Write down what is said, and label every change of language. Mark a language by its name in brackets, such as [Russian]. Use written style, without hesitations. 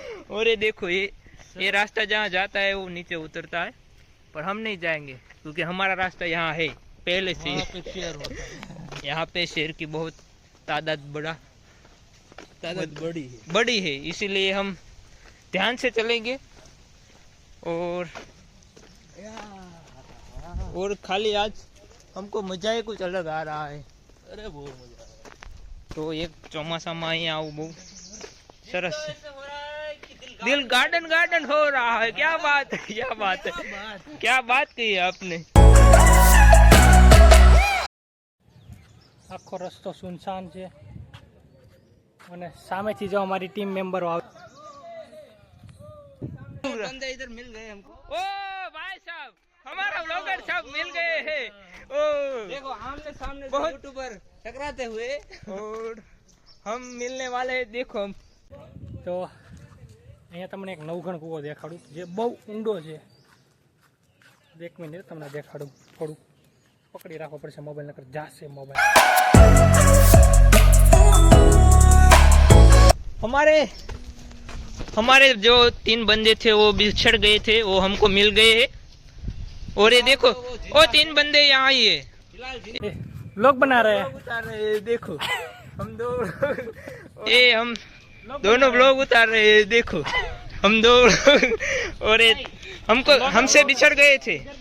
[Hindi] और ये देखो ये रास्ता जहाँ जाता है वो नीचे उतरता है, पर हम नहीं जाएंगे क्योंकि हमारा रास्ता यहाँ है पहले से. यहाँ पे शेर की बहुत तादाद बड़ा ताकत बड़ी है, इसीलिए हम ध्यान से चलेंगे और खाली आज हमको मजा ही कुछ अलग आ रहा है। अरे वो मजा तो एक [Gujarati] ચોમાસામાં અહીંયા આવું બહુ સરસ છે। [Hindi] दिल गार्डन गार्डन हो रहा है। क्या बात है, क्या बात है, क्या बात कही है आपने। [Gujarati] આખો રસ્તો સુનસાન છે અને સામેથી જો અમારી ટીમ મેમ્બરો આવે। [Hindi] बंदे इधर मिल गए हमको। ओ भाई साहब, हमारा व्लॉगर साहब मिल गए हैं। ओ देखो आमने सामने बहुत यूट्यूबर टकराते हुए और हम मिलने वाले हैं। देखो हम [Gujarati] તો અહીંયા તમને એક નવઘણ કૂવો દેખાડું જે બહુ ઊંડો છે। 1 મિનિટ તમને દેખાડું, થોડું પકડી રાખવો પડશે મોબાઈલ, નકર જાશે મોબાઈલ। [Hindi] हमारे जो 3 बंदे थे वो बिछड़ गए थे, वो हमको मिल गए हैं। और ये देखो वो 3 बंदे यहाँ ही है। लोग बना रहे हैं। उतार रहे हैं, देखो हम दो ये हम दोनों ब्लॉग उतार रहे हैं। देखो हम दो और ये हमको हमसे बिछड़ गए थे।